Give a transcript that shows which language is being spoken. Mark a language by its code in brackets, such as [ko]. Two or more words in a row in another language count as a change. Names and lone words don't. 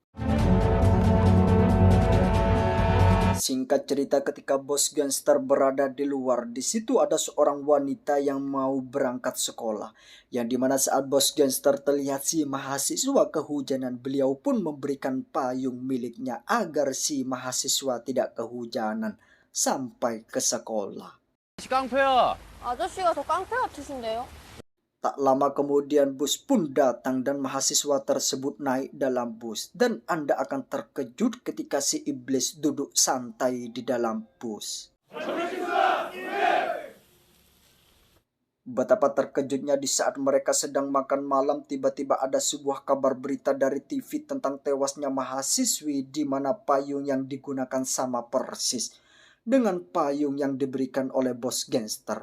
[id] Singkat cerita, ketika bos gangster berada di luar, di situ ada seorang wanita yang mau berangkat sekolah. Yang dimana saat bos gangster terlihat si mahasiswa kehujanan, beliau pun memberikan payung miliknya agar si mahasiswa tidak kehujanan sampai ke sekolah. [ko] 아저씨가 더 깡패 같으신데요? [id] Tak lama kemudian bus pun datang dan mahasiswa tersebut naik dalam bus. Dan Anda akan terkejut ketika si iblis duduk santai di dalam bus. Betapa terkejutnya di saat mereka sedang makan malam, tiba-tiba ada sebuah kabar berita dari TV tentang tewasnya mahasiswi di mana payung yang digunakan sama persis dengan payung yang diberikan oleh bos gangster.